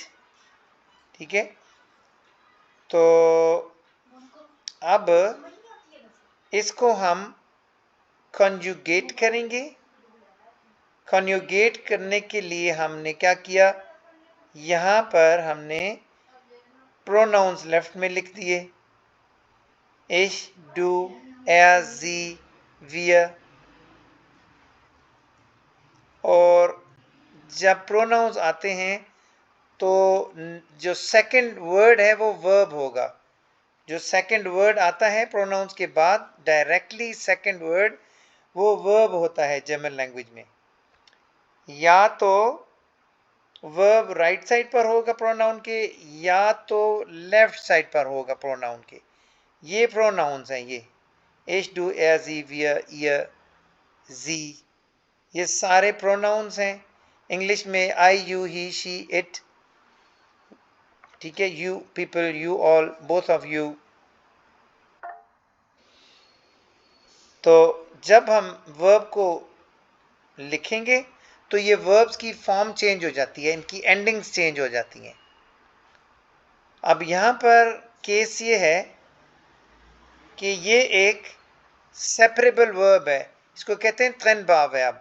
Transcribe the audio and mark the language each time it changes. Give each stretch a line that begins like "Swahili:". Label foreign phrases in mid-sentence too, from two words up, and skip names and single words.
Hindi: ठीक है, तो अब इसको हम कॉन्जुगेट करेंगे। कॉन्जुगेट करने के लिए हमने क्या किया, यहां पर हमने
English: pronouns left
Hindi: में लिख दिए,
German: ich, du, er, sie, wir।
Hindi: और जब प्रोनाउंस आते हैं तो जो
English: second word
Hindi: है वो वर्ब होगा। जो
English: second word
Hindi: आता है प्रोनाउंस के बाद,
English: directly second word
Hindi: वो वर्ब होता है
English: German language
Hindi: में। या तो
English: verb right side
Hindi: पर होगा प्रोनाउन के, या तो
English: left side
Hindi: पर होगा प्रोनाउन के। ये प्रोनाउंस हैं ये,
German: ich, du, er, sie, wir, ihr, sie,
Hindi: ये सारे प्रोनाउंस हैं। इंग्लिश में
English: I, you, he, she, it.
Hindi: ठीक है,
English: you people, you all, both of you.
Hindi: तो जब हम वर्ब को लिखेंगे तो ये वर्ब्स की
English: form change
Hindi: हो जाती है, इनकी
English: endings change
Hindi: हो जाती हैं। अब यहां पर केस ये है कि ये एक
English: separable verb
Hindi: है, इसको कहते हैं
German: trennbar Verb.